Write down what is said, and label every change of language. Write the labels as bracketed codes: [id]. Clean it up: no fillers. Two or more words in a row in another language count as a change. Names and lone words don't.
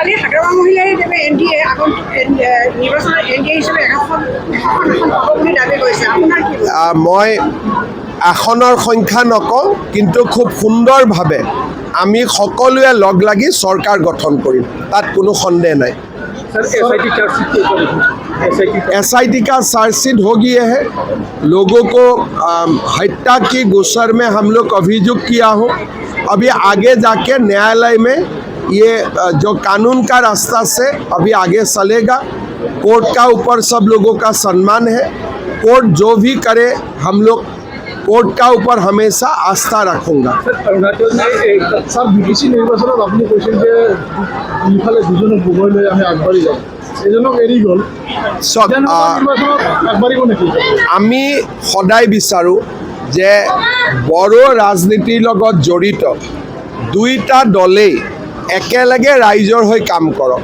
[as] মই আসনৰ সংখ্যা নকওঁ, কিন্তু খুব সুন্দৰভাৱে আমি সকলোৱে লগ লাগি চৰকাৰ গঠন কৰিম, তাত কোনো সন্দেহ নাই। [hi] SIT का चार्जशीट हो गया है। लोगों को हत्या की गोचर में हम लोग अभियुक्त किया हो। अभी आगे जाके न्यायालय में ये जो कानून का रास्ता से अभी आगे चलेगा। कोर्ट का ऊपर सब लोगों का सम्मान है। कोर्ट जो भी करे हम लोग कोर्ट का ऊपर हमेशा आस्था रखूंगा। [as] আমি সদায় বিচাৰোঁ যে বড়ো ৰাজনীতিৰ লগত জড়িত দুইটা দলেই একেলগে ৰাইজৰ হৈ কাম কৰক।